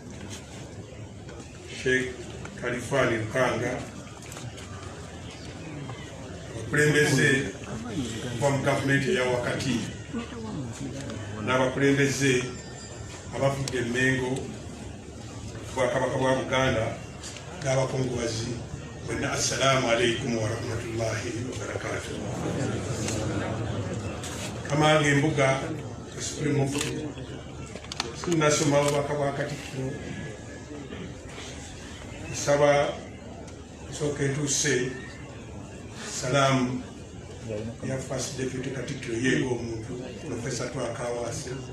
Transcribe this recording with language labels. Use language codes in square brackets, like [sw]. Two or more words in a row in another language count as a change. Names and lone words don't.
[lg] Sheikh Khalifani Lukanga abakulembeze kuva mu gavumenti eya wakati n'abakulembeze abavudde Emmengo Bwakabaka bwa Buganda n'abakungubazi bonna [ar] السلام عليكم ورحمة الله وبركاته. [lg] Kamange Embuga [en] Supreme Mufti [lg] sinasoma obubaka bwa Katikkiro nsaba nsooka entuuse salamu ya [en] First Deputy [lg] Katikkiro ye omuntu Professor Twakawaase